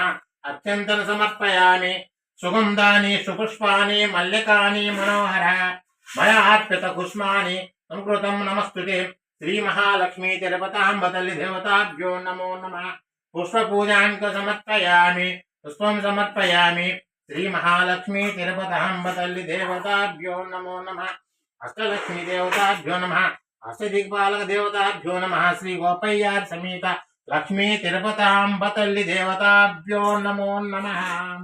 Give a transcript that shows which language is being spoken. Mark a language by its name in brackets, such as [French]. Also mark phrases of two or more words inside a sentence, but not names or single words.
[Sanskrit] अत्यन्तं समर्पयामि. सुगन्धानि सुपुष्पाणि मल्लिकानि मनोहर मया अर्पितकुष्माणि संकृतं नमस्तुते. श्री महालक्ष्मी तिरुपतांब तल्ली देवताभ्यो नमो नमः. पुष्पपूजां समर्पयामि. పుష్పం సమర్పయామి. శ్రీ మహాలక్ష్మీ తిరుపతాంబ తల్లి దేవతాభ్యో నమో నమః. అష్టలక్ష్మీ దేవతాభ్యో నమః. అష్టదిక్పాలక దేవతాభ్యో నమః. శ్రీ గోపయ్యార్ సమేత లక్ష్మీ తిరుపతాంబ తల్లి దేవతాభ్యో నమో నమః.